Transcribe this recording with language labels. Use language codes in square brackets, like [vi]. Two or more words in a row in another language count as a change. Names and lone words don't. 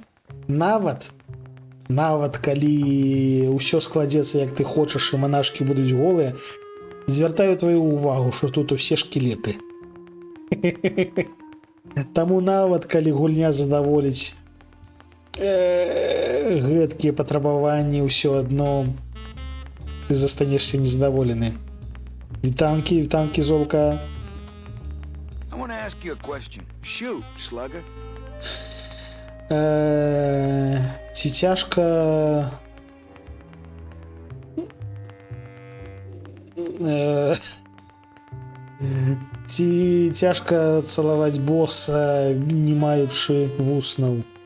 [be] Нават калі ўсё складзецца як ты хочаш і манашкі будуць голыя, звяртаю твою увагу, што тут усе шкілеты. Таму нават калі гульня задаволіць гэткія патрабаванні, ўсё адно ты застанешся незадаволены. Вітанкі, золка. [en] I want to ask you a question. Shoot, slugger. [be] Ці цяжка ці цяжка цалаваць боса, не маючы вуснаў?